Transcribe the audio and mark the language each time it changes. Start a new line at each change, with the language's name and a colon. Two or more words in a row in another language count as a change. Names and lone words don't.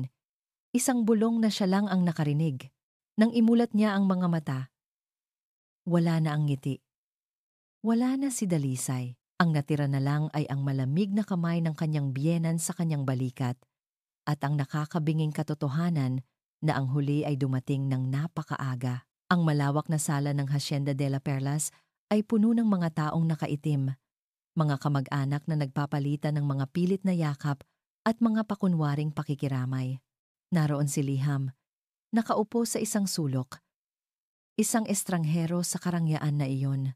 Filipino: Isang bulong na siya lang ang nakarinig. Nang imulat niya ang mga mata, wala na ang ngiti. Wala na si Dalisay. Ang natira na lang ay ang malamig na kamay ng kanyang biyenan sa kanyang balikat at ang nakakabinging katotohanan na ang huli ay dumating ng napakaaga. Ang malawak na sala ng Hacienda de la Perlas ay puno ng mga taong nakaitim, mga kamag-anak na nagpapalitan ng mga pilit na yakap at mga pakunwaring pakikiramay. Naroon si Liham, nakaupo sa isang sulok, isang estranghero sa karangyaan na iyon.